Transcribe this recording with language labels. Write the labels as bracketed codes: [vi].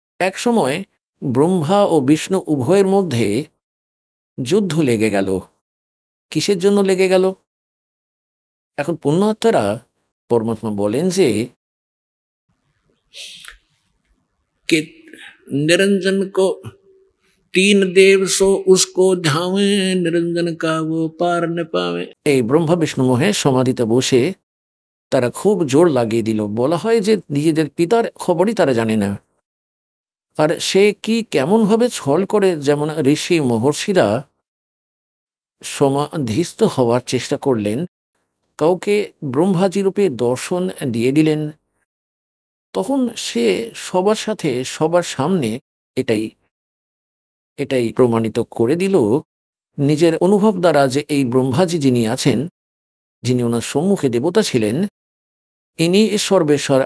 [bn] এক সময় ব্রহ্মা ও বিষ্ণু উভয়ের মধ্যে যুদ্ধ লেগে গেল। কিসের জন্য লেগে গেল? এখন পুণ্যাত্মারা পরমাত্মা বলেন যে [hi] निरंजन को 3 देव सो उसको धावे, निरंजन का वो पार न पावे। [bn] এই ব্রহ্মা বিষ্ণু মোহে সমাধিতে বসে তারা খুব জোর লাগিয়ে দিল। বলা হয় যে নিজেদের পিতার খবরই তারা জানে না। আর সে কি কেমন ভাবে ছল করে, যেমন ঋষি মহর্ষিরা সমাধিস্থ হওয়ার চেষ্টা করলেন, কাউকে ব্রহ্মাজি রূপে দর্শন দিয়ে দিলেন, তখন সে সবার সাথে সবার সামনে এটাই প্রমাণিত করে দিল নিজের অনুভব দ্বারা যে এই ব্রহ্মাজি যিনি আছেন, যিনি ওনার সম্মুখে দেবতা ছিলেন, ইনি সর্বেশ্বর।